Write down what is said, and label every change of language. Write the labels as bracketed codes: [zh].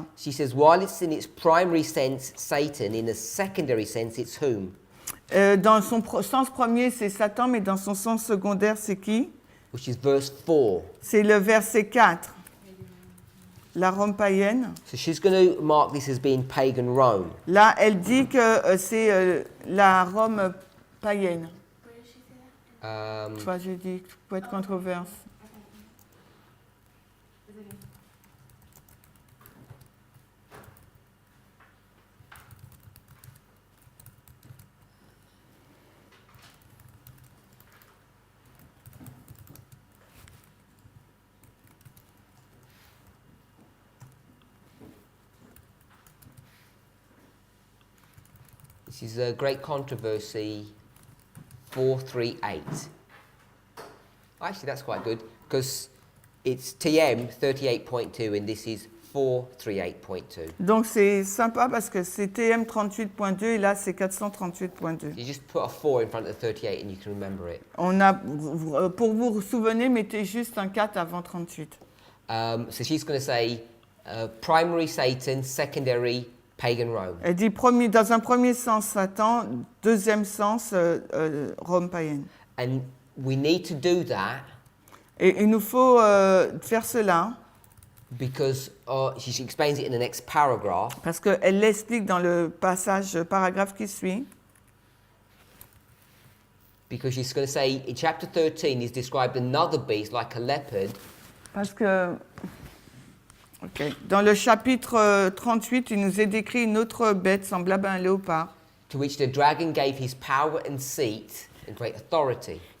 [en] she says, while it's in its primary sense Satan, in a secondary sense it's whom? [fr] dans son sens premier c'est Satan, mais dans son sens secondaire c'est qui? [en] Which is verse 4. [fr] C'est le verset 4, la Rome païenne. [en] So she's going to mark this as being pagan Rome. [fr] Là, elle dit que c'est la Rome païenne. Tu vois, je dis, pour être controverse. [en] This is a great controversy, 438. Actually, that's quite good, because it's TM 38.2 and this is 438.2. [fr] Donc c'est sympa parce que c'est TM 38.2 et là c'est 438.2. [en] You just put a 4 in front of the 38 and you can remember it. [fr] On a, pour vous souvenir, mettez juste un 4 avant 38. [en] So she's going to say primary Satan, secondary pagan Rome. [fr] Elle dit dans un premier sens Satan, deuxième sens Rome païenne. [en] And we need to do that [fr] Et il nous faut faire cela [en] because she explains it in the next paragraph. [fr] parce qu'elle l'explique dans le paragraphe qui suit. [en] Because she's going to say in chapter 13 is described another beast like a leopard. [fr] Parce que dans le chapitre 38, il nous est décrit une autre bête semblable à un léopard. [en] To which the dragon gave his power and seat and great authority.